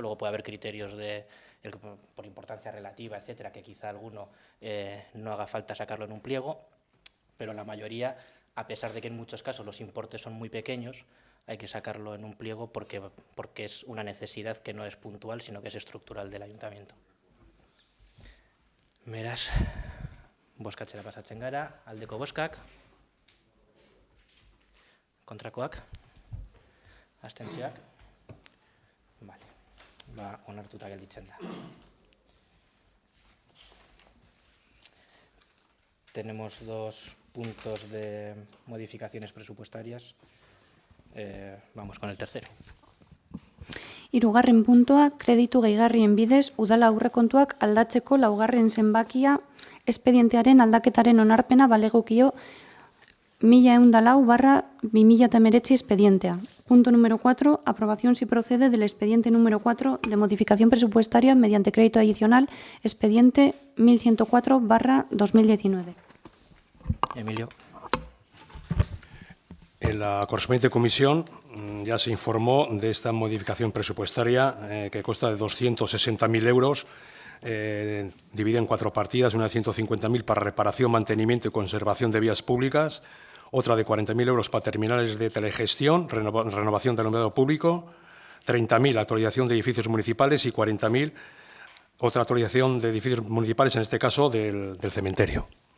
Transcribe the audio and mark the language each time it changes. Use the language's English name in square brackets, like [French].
[Spanish] Luego puede haber criterios por importancia relativa, etcétera, que quizá alguno no haga falta sacarlo en un pliego, pero la mayoría, a pesar de que en muchos casos los importes son muy pequeños, hay que sacarlo en un pliego porque es una necesidad que no es puntual, sino que es estructural del ayuntamiento. [Basque] Beraz, bozkatzera pasatzen gara, aldeko bozkak, kontrakoak, abstentzioak, vale, onartuta gelditzen da. [Spanish] Tenemos dos puntos de modificaciones presupuestarias. Vamos con el tercero. [Basque] Hirugarren puntua, kreditu gehigarrien bidez, udala aurrekontuak aldatzeko laugarren zenbakia, expedientearen aldaketaren onarpena balegokio 1104/2019 expedientea. [Spanish] Punto número 4, aprobación si procede del expediente número 4 de modificación presupuestaria mediante crédito adicional, expediente 1104/2019. Emilio. En la correspondiente comisión ya se informó de esta modificación presupuestaria que consta de 260.000 euros, divide en 4 partidas, una de 150.000 para reparación, mantenimiento y conservación de vías públicas, otra de 40.000 euros para terminales de telegestión, renovación del alumbrado público, 30.000 actualización de edificios municipales y 40.000 otra actualización de edificios municipales, en este caso del cementerio.